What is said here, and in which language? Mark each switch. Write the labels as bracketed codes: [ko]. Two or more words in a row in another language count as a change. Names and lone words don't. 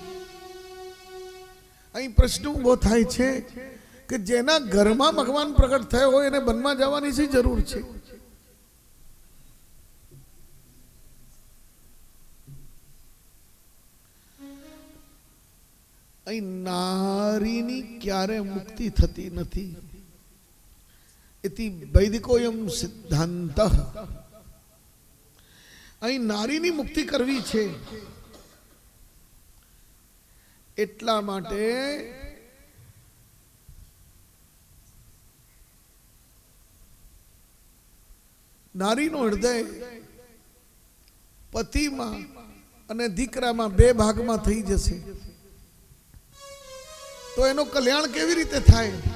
[gu] અહીં પ્રશ્ન ઉભો થાય છે કે જેના ઘરમાં ભગવાન પ્રગટ થયો હોય એને વનમાં જવાની શી જરૂર છે? અહીં નારીની ક્યારે મુક્તિ થતી નથી. [sa] इति वैदिकोयम सिद्धांत. [gu] અહીં નારીની મુક્તિ કરવી છે એટલા માટે નારીનું હૃદય પતિમાં અને દીકરામાં બે ભાગમાં થઈ જશે તો એનું કલ્યાણ કેવી રીતે થાય?